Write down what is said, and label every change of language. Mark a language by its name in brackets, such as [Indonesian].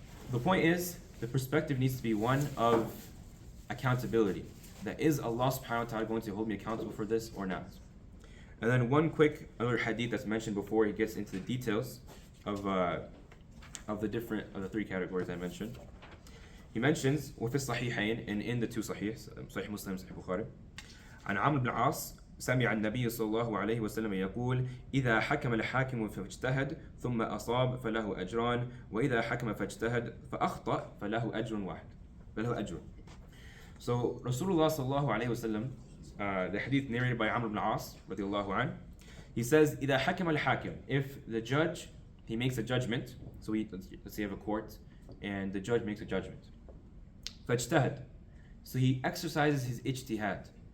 [English] The point is, the perspective needs to be one of accountability. That is Allah subhanahu wa ta'ala going to hold me accountable for this or not? And then one quick other hadith that's mentioned before he gets into the details of the three categories I mentioned. He mentions [Arabic] وفي الصحيحين [English] and in the two Sahihs, Sahih Muslim, Sahih Bukhari, [Arabic] عن عمرو بن العاص سمع النبي صلى الله عليه وسلم يقول إذا حكم الحاكم فاجتهد ثم أصاب فله أجران وإذا حكم فاجتهد فأخطأ فله أجر واحد فله أجر. [English] So Rasulullah [Arabic] صلى الله عليه وسلم, [English] the hadith narrated by Amr ibn As [Arabic] رضي الله عنه, [English] he says [Arabic] إذا حكم الحاكم, [English] if the judge, he makes a judgment, so let's say you have a court and the judge makes a judgment, [Arabic] فاجتهد, [English] so he exercises his ijtihad.